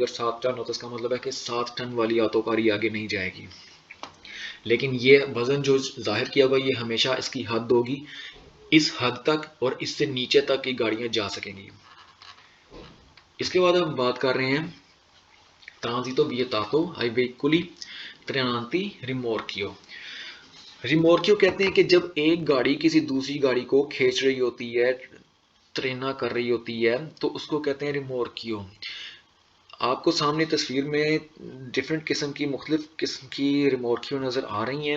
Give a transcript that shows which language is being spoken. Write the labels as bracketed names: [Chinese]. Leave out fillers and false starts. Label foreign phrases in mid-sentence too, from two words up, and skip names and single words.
[Urdu] اگر 7 ٹن ہو تو اس کا مطلب ہے کہ 7 ٹن والی آتوکاری آگے نہیں جائے گی. لیکن یہ وزن جو ظاہر کیا ہوا یہ ہمیشہ اس کی حد ہوگی، اس حد تک اور اس سے نیچے تک کی گاڑیاں جا سکیں گی. اس کے بعد ہم بات کر رہے ہیں [Italian] transito vietato ai veicoli trainanti rimorchio. [Urdu] ریمورکیو کہتے ہیں کہ جب ایک گاڑی کسی دوسری گاڑی کو کھینچ رہی ہوتی ہے، ٹرینا کر رہی ہوتی ہے، تو اس کو کہتے ہیں ریمورکیو. آپ کو سامنے تصویر میں ڈیفرنٹ قسم کی مختلف قسم کی ریمورکیو نظر آ رہی ہیں.